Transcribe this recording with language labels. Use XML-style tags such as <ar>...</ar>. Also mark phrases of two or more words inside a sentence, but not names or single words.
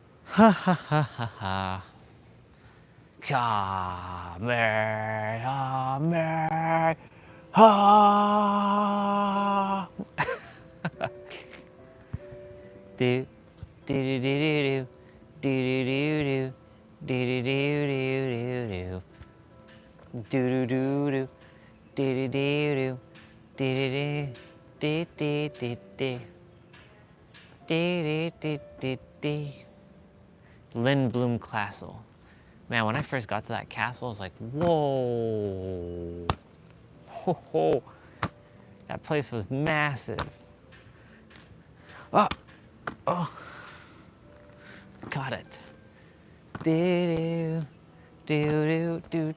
<en>Ha ha ha ha ha. Kamehameha. Ha. Do do do do do do do do do do do do do do do do do do. Lindblom Castle. Man, when I first got to that castle, I was like, whoa. Ho, ho. That place was massive. Oh, oh. Got it. Do do do</en>